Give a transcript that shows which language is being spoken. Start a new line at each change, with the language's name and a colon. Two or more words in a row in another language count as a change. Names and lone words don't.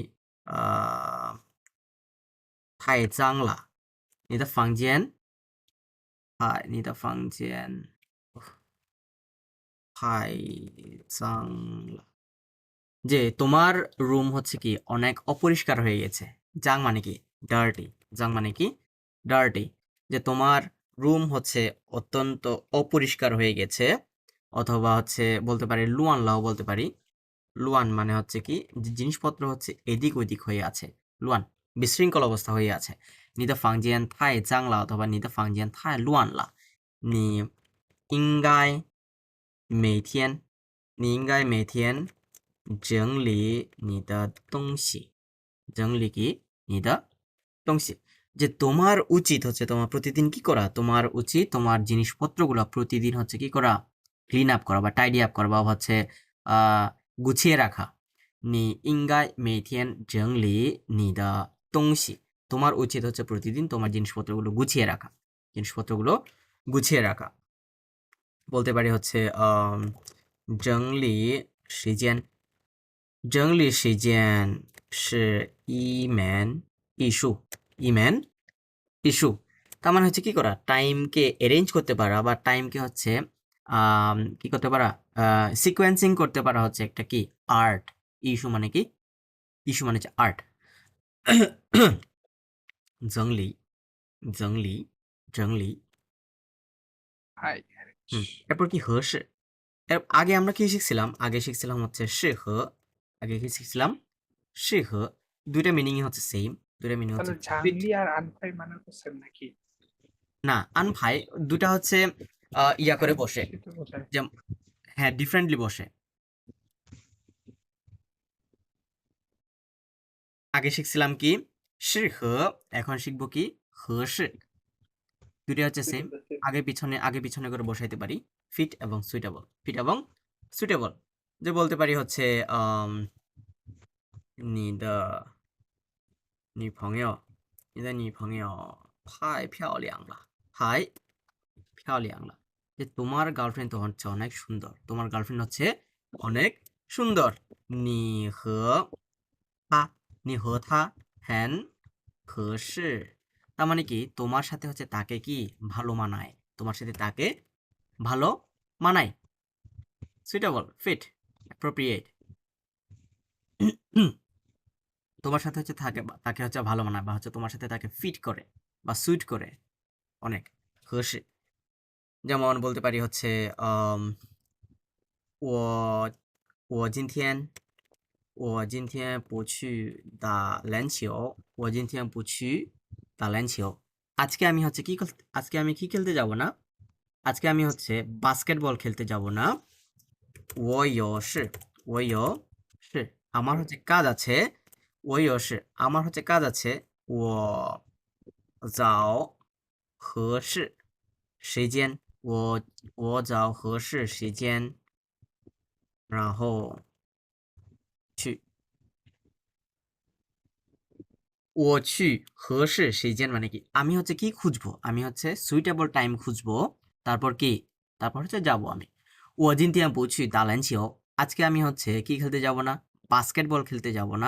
Chinese: 太脏了你的房间你的房间太脏了
Bangla: যে তোমার রুম হচ্ছে কি অনেক অপরিষ্কার হয়ে গেছে জাং মানে কি ডার্টি জাং মানে কি ডার্টি যে তোমার রুম হচ্ছে অত্যন্ত অপরিষ্কার হয়ে গেছে অথবা হচ্ছে বলতে পারি
Chinese: 乱了
Bangla: বলতে পারি লুয়ান মানে হচ্ছে কি যে জিনিসপত্র হচ্ছে এদিক ওদিক হয়ে আছে লুয়ান বিশৃঙ্খল অবস্থা হয়ে আছে
Chinese: 你的房间太脏了
Bangla: অথবা
Chinese: 你的房间太乱了你应该每天你应该每天整理你的东西整理
Bangla: কি
Chinese: 你的东西
Bangla: যে তোমার উচিত হচ্ছে তোমার প্রতিদিন কি করা তোমার উচিত তোমার জিনিসপত্রগুলো প্রতিদিন হচ্ছে কি করা
English: clean up
Bangla: করা বা
English: tidy up
Bangla: করা বা হচ্ছে গুছিয়ে রাখা
Chinese: 你应该每天整理你的东西
Bangla: তোমার উচিত হচ্ছে প্রতিদিন তোমার জিনিসপত্রগুলো গুছিয়ে রাখা জিনিসপত্রগুলো গুছিয়ে রাখা বলতে পারি হচ্ছে
Chinese: 整理时间整理时间是一门艺术一门艺术
Bangla: তার মানে হচ্ছে কি করা টাইমকে অ্যারেঞ্জ করতে পারা বা টাইমকে হচ্ছে কি করতে পারা সিকোয়েন্সিং করতে পারা হচ্ছে একটা কি আর্ট ইস্যু মানে কি ইস্যু মানে হচ্ছে আর্ট
Chinese: 整理整理整理
Bangla: হাই এরপর কি হর্ষে এর আগে আমরা কি শিখছিলাম আগে শিখছিলাম হচ্ছে শিহ আগে কি শিখছিলাম শিহ দুইটা মিনিংই হচ্ছে সেম দুইটা মিনিং তাহলে হচ্ছে ঝাংলি আর আনফাই মানে তো সেম নাকি না আনফাই দুটা হচ্ছে ইয়া করে বসে সেটা বোঝায় যে হ্যাঁ ডিফারেন্টলি বসে আগে শিখছিলাম কি শিহ এখন শিখবো কি হর্ষে দুইটা হচ্ছে সেম আগে পিছনে করে বসাইতে পারি ফিট এবং সুইটেবল যে বলতে পারি হচ্ছে
Chinese: 你的女朋友，你的女朋友太漂亮了，太漂亮了।
Bangla: যে তোমার গার্লফ্রেন্ড তো হচ্ছে অনেক সুন্দর, তোমার গার্লফ্রেন্ড হচ্ছে অনেক সুন্দর.
Chinese: 你和他很合适.
Bangla: তার মানে কি তোমার সাথে হচ্ছে তাকে কি ভালো মানায়, তোমার সাথে তাকে ভালো মানায়.
English: suitable, fit, appropriate.
Bangla: তোমার সাথে হচ্ছে তাকে হচ্ছে ভালো মানায় বা হচ্ছে তোমার সাথে তাকে ফিট করে বা সুইট করে অনেক. হর্ষে, যেমন বলতে পারি হচ্ছে
Chinese: 我我今天我今天不去打篮球，我今天不去打篮球.
Bangla: আজকে আমি হচ্ছে আজকে আমি কি খেলতে যাব না, আজকে আমি হচ্ছে বাস্কেটবল খেলতে যাব না.
Chinese: 我有事，我有事.
Bangla: আমার হচ্ছে কাজ আছে.
Chinese: 我有事,
Bangla: আমার হচ্ছে কাজ আছে.
Chinese: 我找合适时间，我找合适时间，然后去。
Bangla: ও ছি হর্ষে সিজন মানে কি আমি হচ্ছে কি খুঁজবো, আমি হচ্ছে
English: suitable time
Bangla: খুঁজবো, তারপর কি, তারপর হচ্ছে যাবো আমি.
Chinese: 我今天
Bangla: বুঝছি দালানছিও, আজকে আমি হচ্ছে কি খেলতে যাব না, বাস্কেটবল খেলতে যাব না.